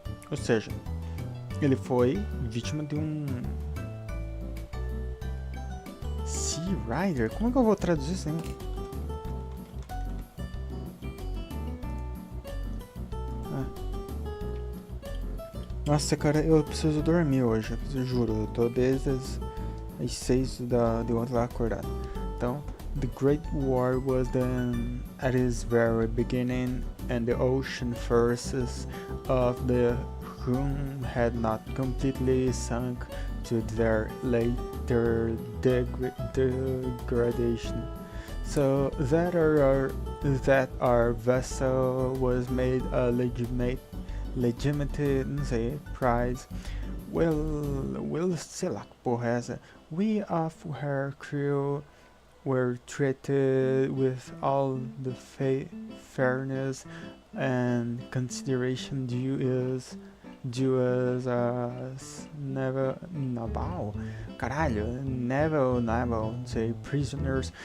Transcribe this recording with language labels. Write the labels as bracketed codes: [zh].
[pt] Ou seja, ele foi vítima de um Sea Rider. Como é que eu vou traduzir isso aí? Nossa, cara, eu preciso dormir hoje, eu juro. Eu tô desde as 6 de ontem lá acordado. Então, [en] the Great War was then at its very beginning, and the ocean forces of the Hun had not completely sunk to their later degradation. So that our vessel was made a legitimate, [pt] não sei, [en] prize. Well, [pt] sei lá que porra é essa. [en] We of her crew were treated with all the fairness and consideration due as never naval, say prisoners.